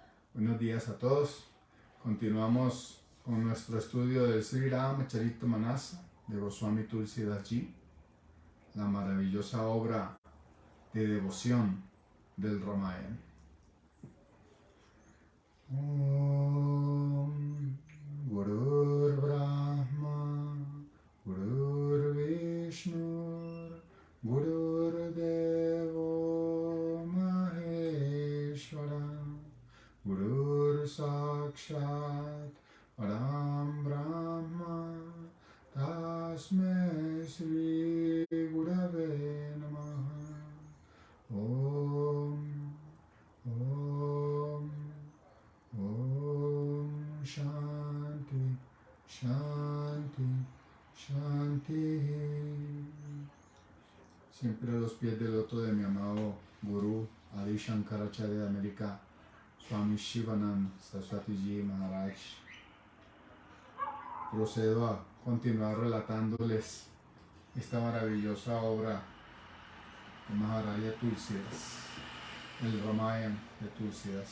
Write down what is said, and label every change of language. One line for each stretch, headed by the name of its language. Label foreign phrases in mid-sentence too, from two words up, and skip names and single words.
Spanish: Buenos días a todos. Continuamos con nuestro estudio del Sri Ramacharita Manasa de Goswami Tulsidas Ji, la maravillosa obra de devoción del Ramayana.
Sanskrit: Om Gurur Brahma Gurur Vishnu Gurur Devo Maheshwara Gurur Sakshat Param Brahma Tasmai Sri Gurave Namaha. Om Om Om Shanti Shanti Shanti.
Spanish: Siempre a los pies del loto de mi amado Gurú Adi Shankaracharya de América, Swami Shivanand Saraswati Ji Maharaj. Procedo a continuar relatándoles esta maravillosa obra de Maharaja Tulsidas, el Ramayana de Tulsidas.